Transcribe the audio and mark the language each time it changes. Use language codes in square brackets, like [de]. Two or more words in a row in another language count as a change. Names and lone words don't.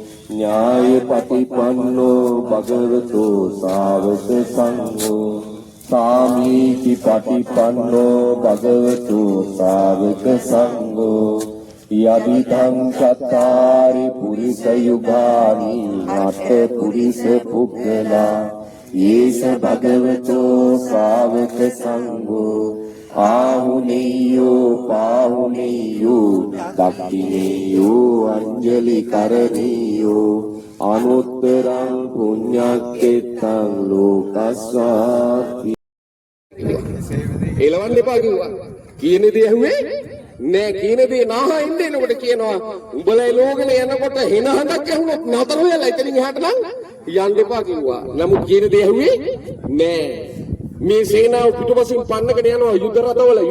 [pi] ඥායපටිපන්නෝ භගවතු ශාවක සංඝෝ සාමීචි පටිපන්නෝ භගවතු ශාවක සංඝෝ යදිදං චත්තාරි පුරිස යුගානි නත පුරිස පුග්ගලා යේස භගවතෝ ශාවක සංඝෝ ආහුනේයෝ පාහුනේයෝ දක්ඛිනේයෝ අංජලි කරණීයෝ අනුත්තරං පුඤ්ඤක්කෙත්තං ලෝකස්සාති [si] එලවන්න එපා කිව්වා කියන දේ ඇහුවේ නෑ කියන දේ නාහා ඉන්නේ එනකොට කියනවා උඹලා ලෝකෙල යනකොට හින හඳක් ඇහුනොත් නතර වෙලා එතනින් එහාට නම් යන්න එපා කිව්වා නමුත් කියන දේ ඇහුවේ නෑ මේ සේනාව පිටුපසින් පන්නගෙන යනවා යුද රථවල යුද